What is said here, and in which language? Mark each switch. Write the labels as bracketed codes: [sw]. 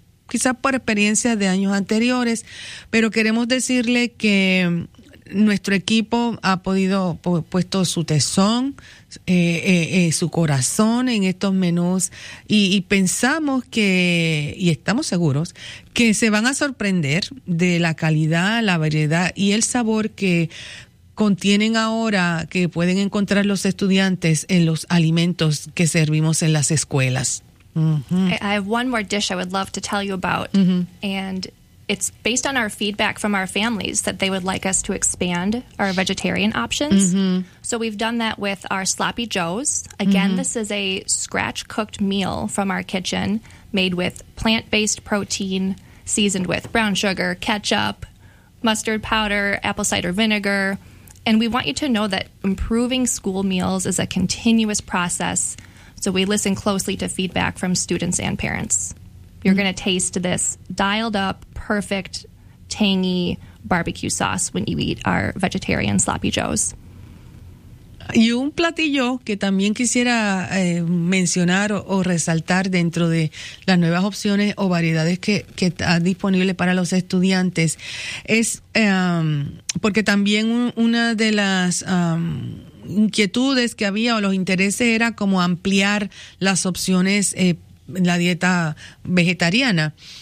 [es] quizás por experiencias de años anteriores, pero queremos decirle que nuestro equipo ha podido puesto su tesón, su corazón en estos menús, y pensamos que, y estamos seguros, que se van a sorprender de la calidad, la variedad y el sabor que contienen ahora, que pueden encontrar los estudiantes en los alimentos que servimos en las escuelas. Mm-hmm. [en] I have one more dish I would love to tell you about, mm-hmm. and it's based on our feedback from our families that they would like us to expand our vegetarian options. Mm-hmm. So we've done that with our Sloppy Joes. Again, mm-hmm. this is a scratch-cooked meal from our kitchen made with plant-based protein, seasoned with brown sugar, ketchup, mustard powder, apple cider vinegar, And we want you to know that improving school meals is a continuous process, so we listen closely to feedback from students and parents. You're going to taste this dialed up, perfect, tangy barbecue sauce when you eat our vegetarian Sloppy Joes. [es] Y un platillo que también quisiera mencionar o resaltar dentro de las nuevas opciones o variedades que está disponible para los estudiantes es porque también una de las inquietudes que había o los intereses era como ampliar las opciones la dieta vegetariana.